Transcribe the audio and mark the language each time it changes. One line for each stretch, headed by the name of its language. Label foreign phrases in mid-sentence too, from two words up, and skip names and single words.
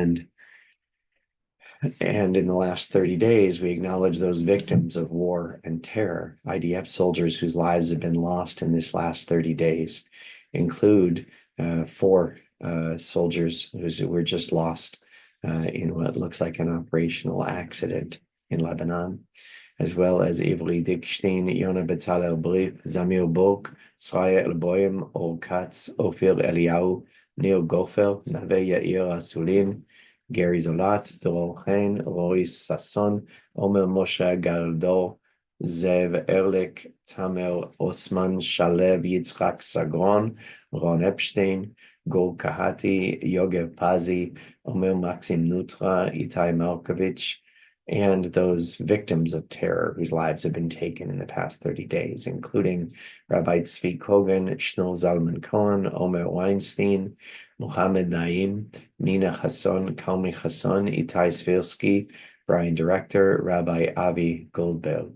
English: And And in the last 30 days, we acknowledge those victims of war and terror. IDF soldiers whose lives have been lost in this last 30 days include 4 soldiers who were just lost in what looks like an operational accident in Lebanon, as well as Ivri Dickstein, Yona Betzalel Brif, Zamir Bok, Sraya Elboim, Or Katz, Ophir Eliyahu, Neil Gofer, Nave Yair Asulin, Gary Zolat, Dror Chen, Roy Sasson, Omer Moshe Galdor, Zev Erlich, Tamer Osman, Shalev Yitzchak Sagron, Ron Epstein, Gor Kahati, Yogev Pazi, Omer Maxim Nutra, Itai Malkovich, and those victims of terror whose lives have been taken in the past 30 days, including Rabbi Tzvi Kogan, Shmuel Zalman Cohen, Omer Weinstein, Mohammed Naim, Mina Hassan, Kalmi Hassan, Itai Svirsky, Brian Director, Rabbi Avi Goldberg.